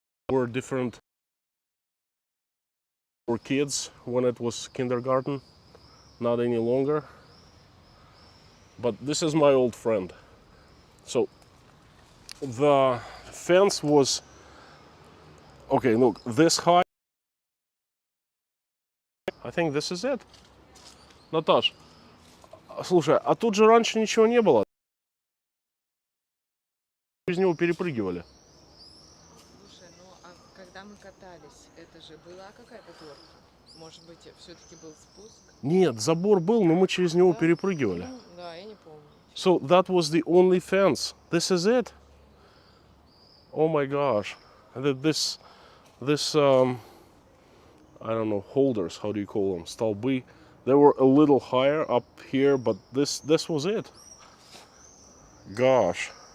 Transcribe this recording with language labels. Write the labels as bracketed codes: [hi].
[en] Were different for kids when it was kindergarten. not any longer. But this is my old friend. So the fence was, okay, look, this high. I think this is it. [ru] Наташ, слушай, а тут же раньше ничего не было. Из него перепрыгивали. Слушай, ну а когда мы катались, это же была какая-то горка? Может быть, все-таки был спуск? Нет, забор был, но мы через него перепрыгивали. Ну, да, я не помню. [en] So that was the only fence. This is it. Oh my gosh. This I don't know, holders, how do you call them? [ru] Столбы. [en] They were a little higher up here, but this was it. Gosh.